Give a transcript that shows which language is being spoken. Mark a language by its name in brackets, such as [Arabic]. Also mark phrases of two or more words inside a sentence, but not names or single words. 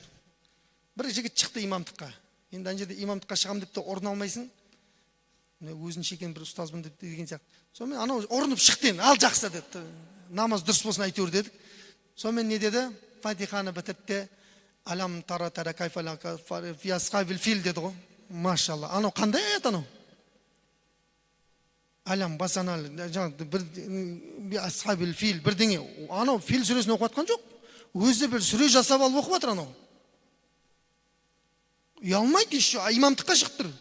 [Kazakh] Бір жігіт шықты имамдыққа. Енді ана жерде имамдыққа шығам деп те орын алмайсың. Өзінше екен бір ұстазбын деп деген сияқты. Сонымен анау орынып шықты енді, ал жақсы деді. Намаз дұрыс болсын әйтеуір дедік. Сонымен не деді? Фатиханы бітірді. [Arabic] ألم تر تر كيف فعل في أصحاب الفيل [Kazakh] деді ғой. Машалла. Анау қандай аят анау? Алам басанал бір [Arabic] أصحاب الفيل [Kazakh] бірдеңе. Анау фил сүресін оқып жатқан жоқ. Өзі бір сүре жасап алып оқып жатыр анау. Ұялмайды еще, имамдыққа шығып тұр.